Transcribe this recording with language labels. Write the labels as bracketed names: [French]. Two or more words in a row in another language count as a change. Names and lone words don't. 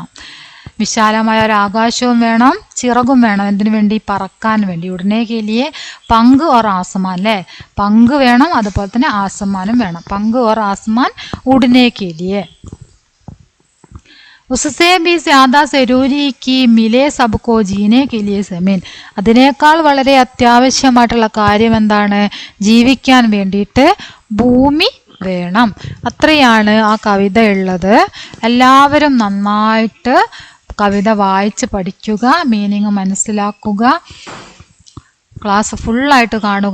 [Malayalam] വിശാലമായ ഒരാകാശവും വേണം, ചിറകും വേണം. എന്തിനു വേണ്ടി? പറക്കാൻ വേണ്ടി. [Hindi] उड़ने के लिए पंख और आसमान [Malayalam] അല്ലേ? പങ്ക് വേണം, അതുപോലെ തന്നെ ആസമാനും വേണം. [Hindi] पंख और आसमान उड़ने के लिए. उससे भी ज़्यादा ज़रूरी की मिले सबको जीने के लिए ज़मीन. [Malayalam] അതിനേക്കാൾ വളരെ അത്യാവശ്യമായിട്ടുള്ള കാര്യം എന്താണ്? ജീവിക്കാൻ വേണ്ടിയിട്ട് ഭൂമി വേണം. അത്രയാണ് ആ കവിത ഉള്ളത്. എല്ലാവരും നന്നായിട്ട് കവിത വായിച്ച് പഠിക്കുക, മീനിങ് മനസ്സിലാക്കുക, ക്ലാസ് ഫുള്ളായിട്ട് കാണുക.